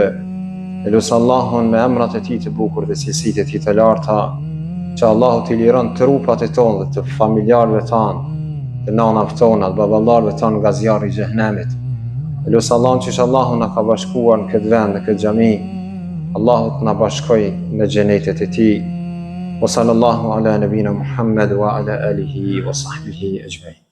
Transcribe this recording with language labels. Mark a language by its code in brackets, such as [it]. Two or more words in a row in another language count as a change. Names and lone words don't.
[sq] E lut Allahun me emrat e tij të bukur dhe cilësitë e tij të larta, që Allahu t'i liron trupat e tonë dhe të familjarëve tanë, të nanave tona, të baballarëve tanë nga zjarri i xhehenemit. E lut Allahun që Allahu na ka bashkuar në këtë vend, në këtë xhami, Allahu t'na bashkoj në xhenetet e tij. [ar] وصلى الله على نبينا محمد وعلى آله وصحبه أجمعين.